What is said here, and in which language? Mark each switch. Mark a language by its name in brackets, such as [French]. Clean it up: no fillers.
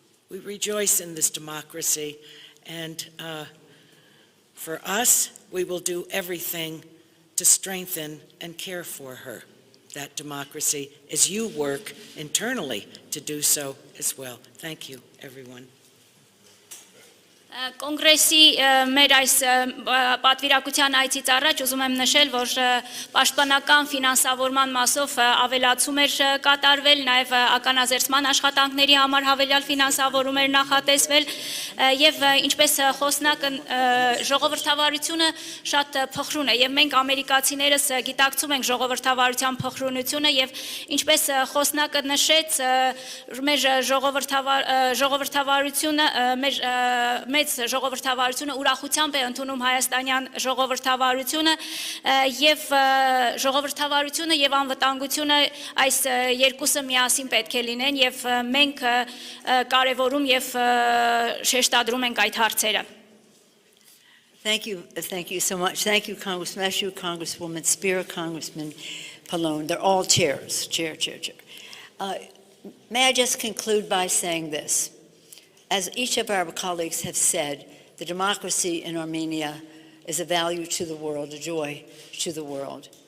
[English] We rejoice in this democracy, and for us, we will do everything to strengthen and care for her, that democracy, as you work internally to do so as well. Thank you, everyone. [Armenian] Կոնգրեսի մեր այս պատվիրակության այցից առաջ ուզում եմ նշել, որ պաշտպանական ֆինանսավորման մասով ավելացում էր կատարվել, նաև ականազերծման աշխատանքների համար հավելյալ ֆինանսավորում էր նախատեսվել, եւ ինչպես խոսնակը ժողովրդավարությունը շատ փխրուն է, եւ մենք ամերիկացիներս գիտակցում ենք ժողովրդավարության փխրունությունը, եւ ինչպես խոսնակը նշեց, մեր ժողովրդավարությունը մեր մեծ ժողովրդավարությունը ուրախությամբ է ընդունում հայաստանյան ժողովրդավարությունը եւ ժողովրդավարությունը եւ անվտանգությունը այս երկուսը միասին պետք է լինեն եւ մենք կարևորում եւ շեշտադրում ենք այդ հարցերը [English] Thank you so much. Thank you, Congressman Eshoo, Congresswoman Spear, Congressman Pallone. They're all chairs. Chair. May I just conclude by saying this? As each of our colleagues have said, the democracy in Armenia is a value to the world, a joy to the world.